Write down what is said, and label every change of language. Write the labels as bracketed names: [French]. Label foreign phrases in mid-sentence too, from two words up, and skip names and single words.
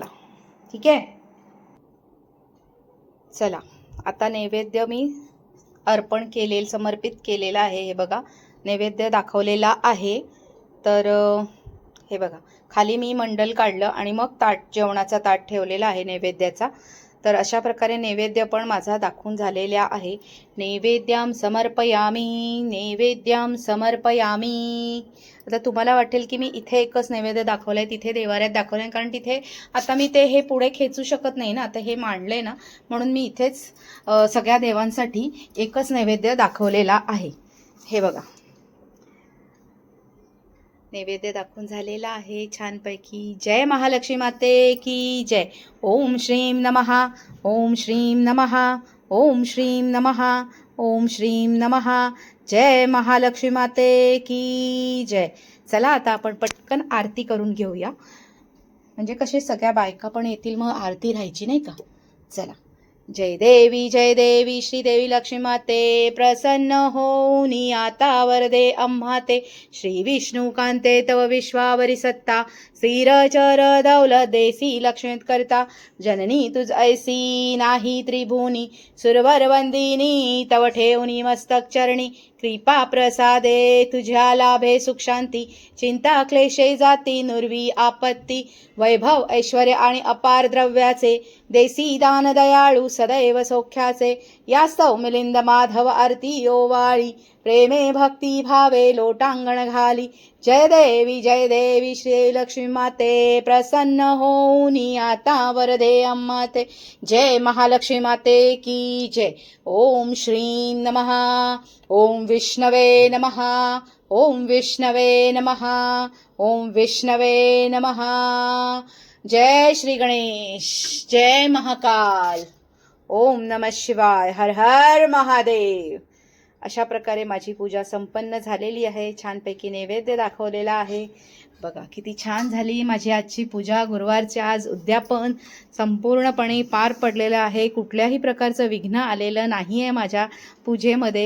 [Marathi] ठीक आहे, चला आता नैवेद्य मी समर्पित केलेला आहे. हे बघा नैवेद्य दाखवलेला आहे. तर हे बघा खाली मी मंडल काढलं आणि मग जेवणाचा ताट ठेवलेला आहे नैवेद्याचा. तर अशा प्रकारे नैवेद्य पण माझा दाखवून झालेला आहे. [Sanskrit] नैवेद्याम समर्पयामी, नैवेद्याम समर्पयामी. [Marathi] आता तुम्हाला वाटेल की मी इथे एकच नैवेद्य दाखवलं आहे, तिथे देवाऱ्यात दाखवलं आहे, कारण तिथे आता मी हे पुढे खेचू शकत नाही ना, आता हे मांडलं आहे ना, म्हणून मी इथेच सगळ्या देवांसाठी एकच नैवेद्य दाखवलेला आहे. हे बघा नैवेद्य दाखवून झालेला आहे छानपैकी. जय महालक्ष्मी माते की जय. [Sanskrit] ओम श्रीं नमः, ओम श्रीं नमः, ओम श्रीं नमः, ओम श्रीं नमः. [Marathi] जय महालक्ष्मी माते की जय. चला आता आपण पटकन आरती करून घेऊया, म्हणजे कसे सगळ्या बायका पण येतील, मग आरती राहायची नाही का. चला. जय देवी श्रीदेवी लक्ष्मी माते, प्रसन्न होऊनी आता वरदे आम्हाते. श्री विष्णू कांते तव विश्वावरी सत्ता, स्थिरचर दौलत देसी लक्ष्मीत करता. जननी तुझ ऐसी नाही त्रिभुवनी, सुरवर वंदिनी तव ठेवनी मस्तक चरणी. कृपा प्रसादे तुझ्या लाभे सुख शांती, चिंता क्लेशे जाती नुर्वी आपत्ती. वैभव ऐश्वर्य आणि अपार द्रव्याचे, देसी दान दयाळू सदैव सौख्याचे. यास्तव मिलिंद माधव आरती ओवाळी, प्रेमे भक्ती भावे लोटांगण घाली. जय देवी श्री लक्ष्मी माते, प्रसन्न होऊनी आता वरदे आम्हाते. जय महालक्ष्मी माते की जय. [Sanskrit] ओम श्रीं नमः, ओम विष्णवे नमः, ओम विष्णवे नमः, ओम विष्णवे नमः. जय श्री गणेश, जय महाकाल, ओम नमः शिवाय, हर हर महादेव. [Marathi] अशा प्रकारे माझी पूजा संपन्न झालेली आहे. छानपैकी नैवेद्य दाखवलेला आहे. बघा किती छान झाली माझी आजची पूजा. गुरुवारचे आज उद्यापन संपूर्णपणे पार पडलेलं आहे. कुठल्याही प्रकारचं विघ्न आलेलं नाही आहे माझ्या पूजेमध्ये.